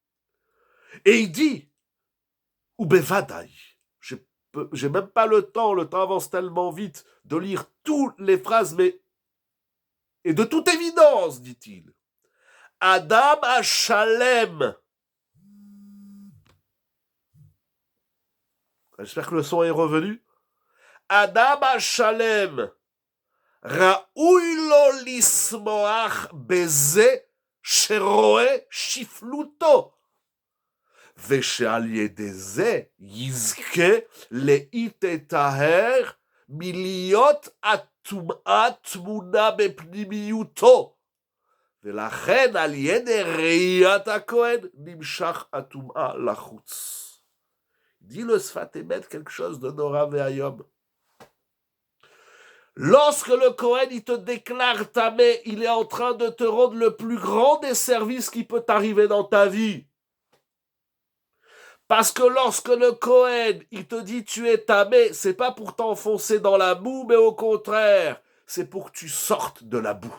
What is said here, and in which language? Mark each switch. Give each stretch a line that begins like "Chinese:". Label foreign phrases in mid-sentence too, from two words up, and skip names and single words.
French: Et il dit, ou bevadaï, j'ai même pas le temps avance tellement vite, de lire toutes les phrases, mais... Et de toute évidence, dit-il,
Hebrew: אדם השלם.
French: J'espère que le son est revenu.
Hebrew: אדם השלם. ראוי לו לשמוח בזה שרואה שפלותו, ושעל ידי זה יזכה להתטהר מלהיות הטומאה טמונה בפנימיותו, ולכן על ידי ראיית הכהן נמשך הטומאה לחוץ.
French: Dit le Sfat Emet quelque chose de
Hebrew: נורא ואיום.
French: Lorsque le Kohen il te déclare tamé, il est en train de te rendre le plus grand des services qui peut t'arriver dans ta vie. Parce que lorsque le Kohen il te dit tu es tamé, c'est pas pour t'enfoncer dans la boue, mais au contraire, c'est pour que tu sortes de la boue.